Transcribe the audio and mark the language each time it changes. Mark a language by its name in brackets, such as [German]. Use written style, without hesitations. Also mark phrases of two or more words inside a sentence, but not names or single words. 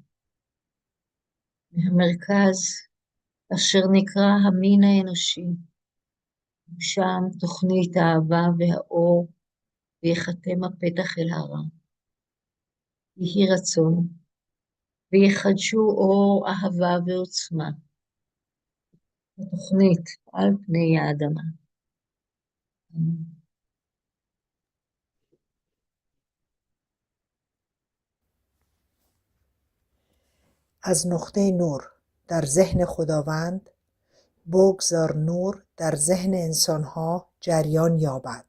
[Hebrew] מהמרכז אשר נקרא המין האנושי, שם תוכנית האהבה והאור, ויחתם הפתח אל הרע. יהי רצון, ויחדשו אור אהבה ועוצמה. התוכנית על פני האדמה. [Persian] از نقطه نور در ذهن خداوند بگذار نور در ذهن انسانها جریان یابد.